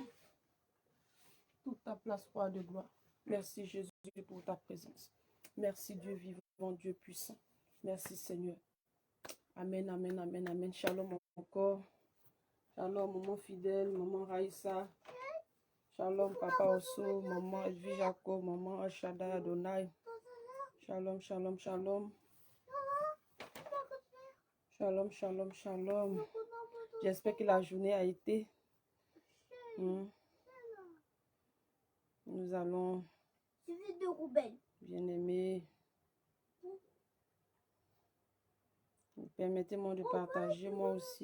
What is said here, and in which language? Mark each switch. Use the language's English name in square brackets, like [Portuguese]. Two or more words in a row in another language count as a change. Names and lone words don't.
[French] Toute ta place, roi de gloire. Merci Jésus pour ta présence. Merci Dieu vivant, Dieu puissant. Merci Seigneur. Amen, amen, amen, amen. Shalom encore. Shalom, maman fidèle, maman Raïssa. Shalom, papa Osso, maman Elvi Jacob, maman Ashada Adonai. [Hebrew] שלום, שלום, שלום. שלום, שלום, שלום. [French] J'espère que la journée a été. Nous allons, bien aimé, permettez-moi de partager moi aussi.